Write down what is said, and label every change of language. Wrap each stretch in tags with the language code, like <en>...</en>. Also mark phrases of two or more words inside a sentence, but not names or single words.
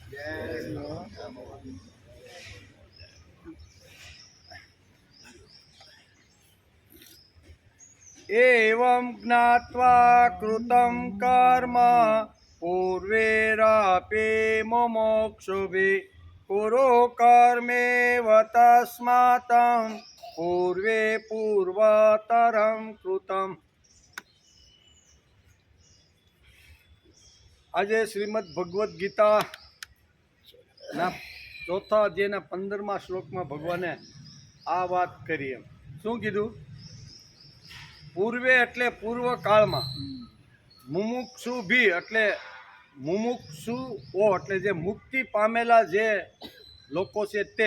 <sa>एवं ज्ञात्वा कृतं कर्म पूर्वेरापि मुमुक्षुभिः कुरु कर्मेव तस्मात् पूर्वे पूर्वतरं कृतम्।</sa> <gu>આજે શ્રીમદ ભગવદ્ ગીતાના ચોથા અધ્યાયના 15મા શ્લોકમાં ભગવાને આ વાત કરી. એમ શું કીધું? પૂર્વે એટલે પૂર્વકાળમાં, મુમુક્ષુ ભી એટલે મુમુક્ષુઓ એટલે જે મુક્તિ પામેલા જે લોકો છે તે.</gu>